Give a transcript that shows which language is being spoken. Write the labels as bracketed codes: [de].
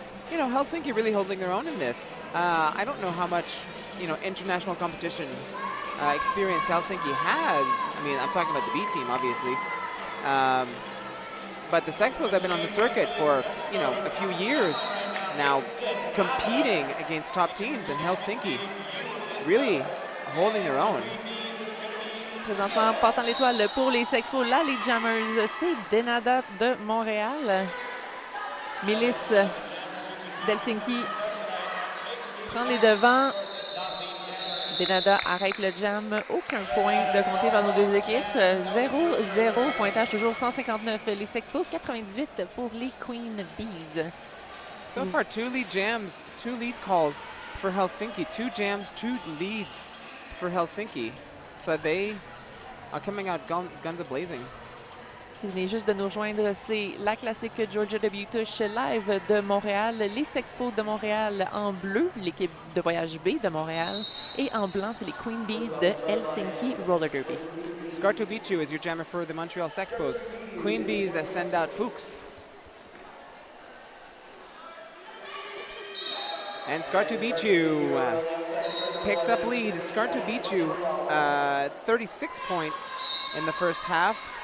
[en] You know, Helsinki really holding their own in this. I don't know how much, you know, international competition experience Helsinki has. I mean, I'm talking about the B team, obviously. But the Sexpos have been on the circuit for, you know, a few years now, competing against top teams, and Helsinki really holding their own. [fr] Présentement, portant l'étoile pour les Sexpos, là, les Jammers, c'est Denada de Montréal. Milis d'Helsinki prend les devants. Denada arrête le jam. Aucun point de compter par nos deux équipes. 0-0, pointage toujours 159. Les Sexpos, 98 pour les Queen Bees. [en] So far, 2 lead jams, 2 lead calls for Helsinki. 2 jams, 2 leads for Helsinki. So they are coming out guns a-blazing. [fr] Si vous venez juste de nous rejoindre, c'est la Classique Georgia W Tush live de Montréal. Les Sexpos de Montréal en bleu, l'équipe de voyage B de Montréal. Et en blanc, c'est les Queen Bees de Helsinki Roller Derby. [en] Scar to Beat You is your jammer for the Montreal Sexpos. Queen Bees send out Fuchs. And Scar to Beat You picks up lead. Scar to Beat You, 36 points in the first half.